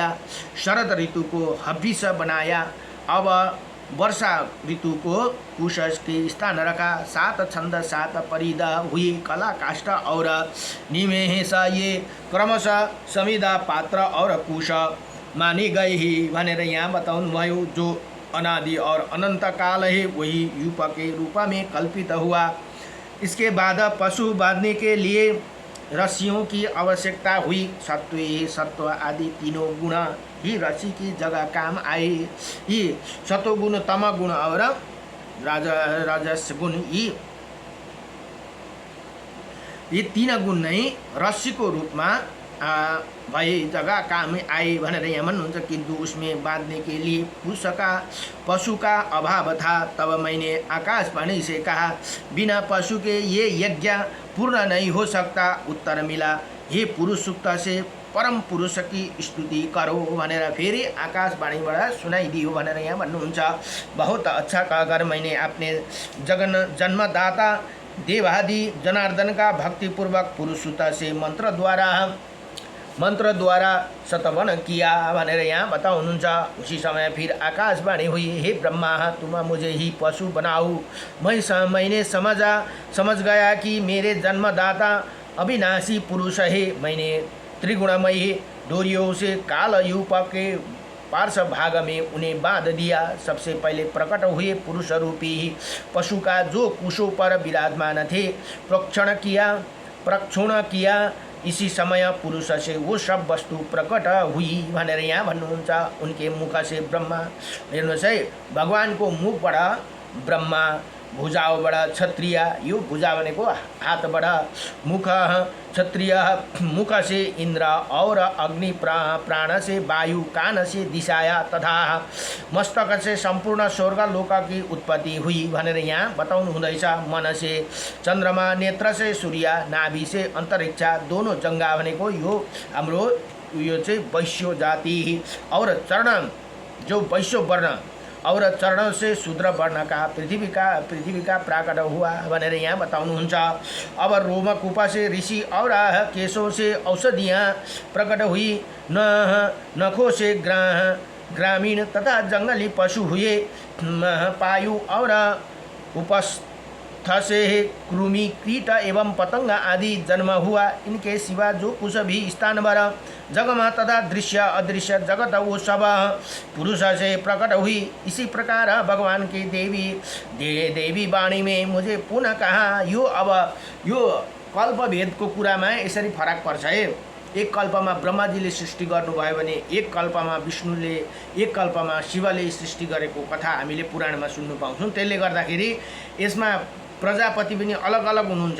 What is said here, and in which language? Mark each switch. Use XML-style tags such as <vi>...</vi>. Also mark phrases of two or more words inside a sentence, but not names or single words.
<hi>शरद ऋतु को हव्यस बनाया। अब वर्षा ऋतु को कुश के स्थान रखा। 7 छंद 7 परिद हुई। कला काष्ठ और निमेष ये क्रमशः समिदा पात्र और कुश माने गए ही</hi> <ne>भनेर यहाँ बताउनु भयो।</ne> <hi>जो अनादि और अनंत काल है वही यूप के रूप में कल्पित हुआ। इसके बाद पशु बांधने के लिए रस्सियों की आवश्यकता हुई। सत्व आदि तीनों गुण ही रस्सी की जगह काम आए। ये सत्वगुण, तमगुण और राजस गुण ये 3 गुण नहीं रस्सी को रूप में भए जगह काम आए</hi> <ne>भनेर यहाँ भन्नुहुन्छ।</ne> <hi>किंतु उसमें बांधने के लिए पशु का अभाव था। तब मैंने आकाशवाणी से कहा, बिना पशु के ये यज्ञ पूर्ण नहीं हो सकता। उत्तर मिला, हे पुरुष सूक्त से परम पुरुष की स्तुति करो</hi> <ne>भनेर फेरि आकाशवाणीबाट सुनाइदियो भनेर यहाँ भन्नुहुन्छ।</ne> <hi>बहुत अच्छा कहकर मैंने अपने जन्मदाता देवादि जनार्दन का भक्तिपूर्वक पुरुष सूक्त से मंत्र द्वारा शतवन किया</hi> <ne>भनेर यहाँ बताउनुहुन्छ।</ne> <hi>उसी समय फिर आकाशवाणी हुई, हे ब्रह्मा तुम मुझे ही पशु बनाओ। मैंने समझ गया कि मेरे जन्मदाता अविनाशी पुरुष है। मैंने त्रिगुणमयी डोरियों से काल यूप के पार्श्व भाग में उन्हें बांध दिया। सबसे पहले प्रकट हुए पुरुष रूपी पशु का जो कुशों पर विराजमान थे प्रक्षण किया। इसी समय पुरुष से वो सब वस्तु प्रकट हुई</hi> <ne>भनेर यहाँ भन्नुहुन्छ।</ne> <hi>उनके मुख से ब्रह्मा,</hi> <ne>हेर्नुहोस् है, भगवानको मुखबाट ब्रह्मा, भुजाबाट क्षत्रिय, यो भुजा भनेको हातबाट,</ne> <hi>मुख क्षत्रिय, मुख से इंद्र और अग्नि, प्राण से वायु, कान से दिशाया तथा मस्तक से संपूर्ण स्वर्ग लोक की उत्पत्ति हुई</hi> <ne>भनेर यहाँ बताउनु हुँदैछ।</ne> <hi>मन से चन्द्रमा, नेत्र से सूर्य, नाभि से अंतरिक्ष, दोनों जंगा</hi> <ne>भनेको यो हाम्रो यो चाहिँ वैश्य जाति</ne> <hi>और चरण जो वैश्य वर्ण और चरणों से शूद्र वर्ण का पृथ्वी का प्राकट हुआ</hi> <ne>भनेर यहाँ बताउनुहुन्छ।</ne> <hi>अब रोमकूप से ऋषि और केशों से औषधियाँ प्रकट हुई। नखों से ग्रामीण तथा जंगली पशु हुए। पायु और उपस्थ से कृमि, कीट एवं पतंग आदि जन्म हुआ। इनके सिवा जो कुछ भी स्थान पर जगमा तथा दृश्य अदृश्य जगत वो सब पुरुष से प्रकट हुई। इसी प्रकार भगवान की देवी वाणी में मुझे पुनः कहा।</hi> <ne>यो अब यो कल्पभेद को कुरामा यसरी फरक पर्छ है। एक कल्पमा ब्रह्माजीले सृष्टि गर्नुभयो भने एक कल्पमा विष्णुले, एक कल्पमा शिवले सृष्टि गरेको कथा हामीले पुराणमा सुन्नु पाउँछौँ। त्यसले गर्दाखेरि यसमा प्रजापति पनि अलग अलग हुनुहुन्छ।</ne>